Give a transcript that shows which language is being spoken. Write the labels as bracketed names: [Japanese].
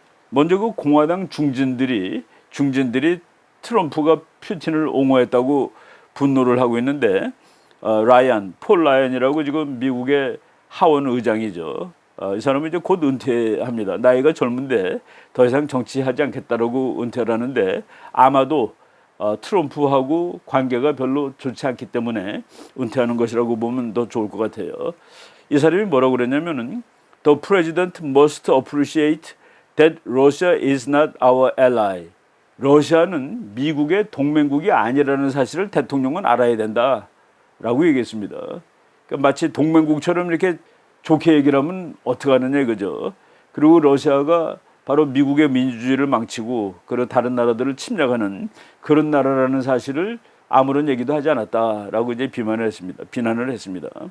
[Korean] 먼저 그 공화당 중진들이 트럼프가 푸틴을 옹호했다고 분노를 하고 있는데 폴 라이언이라고 지금 미국의 하원 의장이죠. 이 사람은 이제 곧 은퇴합니다. 나이가 젊은데 더 이상 정치하지 않겠다라고 은퇴를 하는데 아마도 트럼프하고 관계가 별로 좋지 않기 때문에 은퇴하는 것이라고 보면 더 좋을 것 같아요. 이 사람이 뭐라고 그랬냐면은 [English] The president must appreciate that Russia is not our ally. [Korean] 러시아는 미국의 동맹국이 아니라는 사실을 대통령은 알아야 된다라고 얘기했습니다. 그러니까 마치 동맹국처럼 이렇게 좋게 얘기를 하면 어떻게 하느냐 이거죠. 그리고 러시아가 바로 미국의 민주주의를 망치고 그런 다른 나라들을 침략하는 그런 나라라는 사실을 아무런 얘기도 하지 않았다라고 이제 비난을 했습니다.